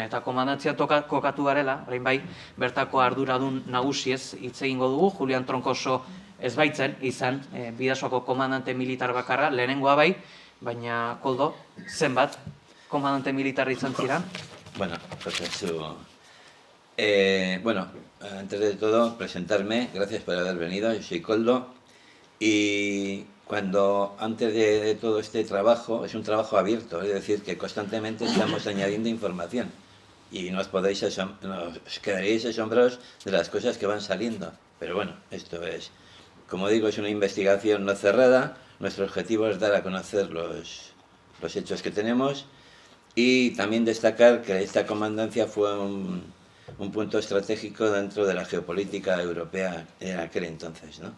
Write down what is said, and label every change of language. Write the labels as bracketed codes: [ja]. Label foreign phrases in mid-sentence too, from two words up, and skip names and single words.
[eu] Eta komandantzia kokatu garela, orain bai, bertako arduradun nagusiez hitz egingo dugu, Julian Troncoso ez baitzen izan Bidasoako komandante militar bakarra, lehenengoa bai, baina Koldo, zenbat komandante militar izan ziren? [es] Bueno, bueno, antes de todo, presentarme, gracias por haber venido, yo soy Koldo, y antes de todo este trabajo, es un trabajo abierto, es decir, que constantemente estamos añadiendo información, y os quedaríais asombrados de las cosas que van saliendo, pero bueno, esto es, como digo, es una investigación no cerrada, nuestro objetivo es dar a conocer los hechos que tenemos, y también destacar que esta comandancia fue un punto estratégico dentro de la geopolítica europea en aquel entonces, ¿no?